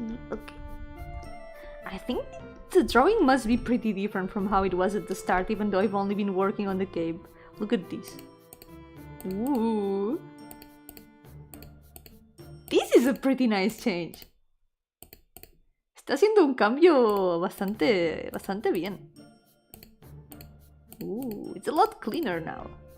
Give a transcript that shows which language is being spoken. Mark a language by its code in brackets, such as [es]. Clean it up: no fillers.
[en] Okay. I think the drawing must be pretty different from how it was at the start, even though I've only been working on the cave. Look at this. Ooh. This is a pretty nice change. [es] Está haciendo un cambio bastante bien. [en] Ooh, it's a lot cleaner now.